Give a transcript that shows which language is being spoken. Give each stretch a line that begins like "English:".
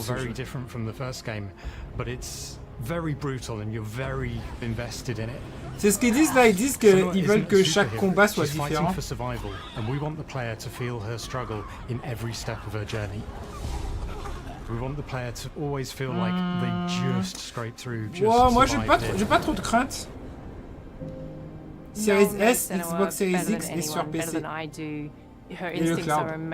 English: It feels very different from the first game, but it's very brutal and you're very invested in it.
French: C'est ce qu'ils disent là, ils disent qu'ils veulent que chaque combat soit différent.
English: For survival, and we want the player to feel her struggle in every step of her journey. We want the player to always feel like they just scrape through.
French: Wow, moi j'ai pas trop de crainte. Series S, Xbox Series X et sur PC. Et le cloud.